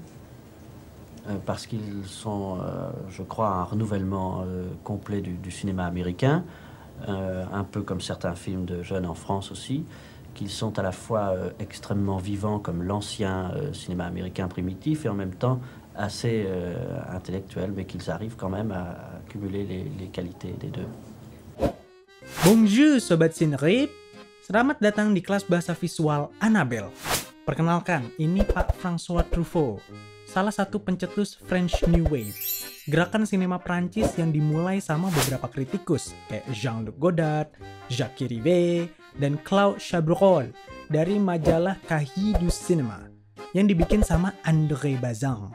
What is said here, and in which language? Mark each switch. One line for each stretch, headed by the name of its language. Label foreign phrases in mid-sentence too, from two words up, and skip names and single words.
French: Parce qu'ils sont, je crois, un renouvellement complet du cinéma américain, un peu comme certains films de jeunes en France aussi, qu'ils sont à la fois extrêmement vivants comme l'ancien cinéma américain primitif, et en même temps assez intellectuels, mais qu'ils arrivent quand même à cumuler les qualités des deux.
Indonesian: Bonjour Sobat Cinecrip, selamat datang di kelas bahasa visual Annabelle. Perkenalkan, ini Pak François Truffaut, salah satu pencetus French New Wave, gerakan sinema Prancis yang dimulai sama beberapa kritikus kayak Jean-Luc Godard, Jacques Rivet, dan Claude Chabrol dari majalah Cahiers du Cinéma yang dibikin sama André Bazin.